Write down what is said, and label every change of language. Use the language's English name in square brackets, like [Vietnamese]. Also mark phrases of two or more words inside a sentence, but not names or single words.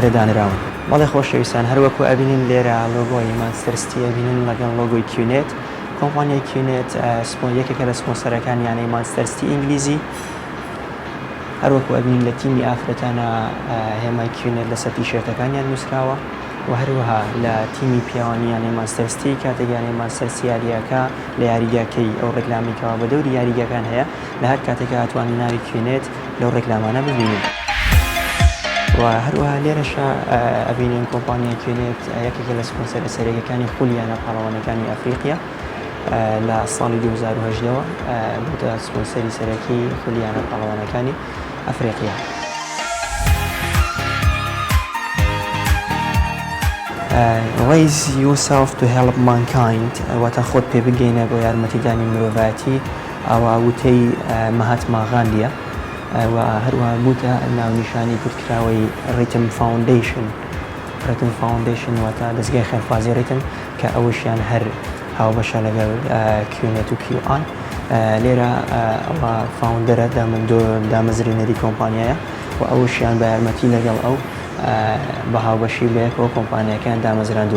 [Central Kurdish] لێرە دانراون بەڵێ خۆشەویستان هەروەکو ئەبینین لێرە لۆگۆی مانچستەر سیتی ئەبینین لەگەڵ لۆگۆی کیونێت کۆمپانیای کیونێت یەکێکە لە سپۆنسەرەکان یانەی مانچستەر سیتی ئینگلیزی هەروەکو ئەبینین لە تیمی ئافرەتانە هێمای کیونێت لەسەر تیشێرتەکانیان نووسراوە و هەروەها لە تیمی پیاوانی یانەی مانچستەر سیتی کاتێک یانەی مانچستەر سیتی یاریەکە لە یاریگاکەی ئەو ڕێکلامیکەوە بە دەوری یاریگاکان هەیە لە هەر کاتێکە هاتوانی ناوی کیونێت لەو ڕێکلامانە ببینین. و هەروەها لێرەشە ئەبینین کۆمپانیای کیونێت یەکێکە لە سپۆنسەرە سەرەکیەکانی خولیانە پاڵەوانەکانی ئەفریقیا لە ساڵی 2018ەوە بووتە سپۆنسەری سەرەکی خولیانە پاڵەوانەکانی ئەفریقیا. [English] Raise yourself to help mankind [Central Kurdish] واتە خۆت پێ بگەینە بۆ یارمەتیدانی مرۆڤایەتی ئەوە وتەی مەهاتما غاندیە و هەروەها بووتە ناونیشانی کورتکراوەی ڕیتم فاوندیشن واتە دەستگای خێرخوازی ڕیتم کە ئەوشیان هەر هاوبەشە لەگەڵ کیونێت و کیوآن لێرە ئەوە فاوندەرە دامەزرێنەری کۆمپانیایە و ئەوشیان بە یارمەتی لەگەڵ ئەو بە هاوبەشی بەیەکەوە کۆمپانیەکان دامەزراندووە.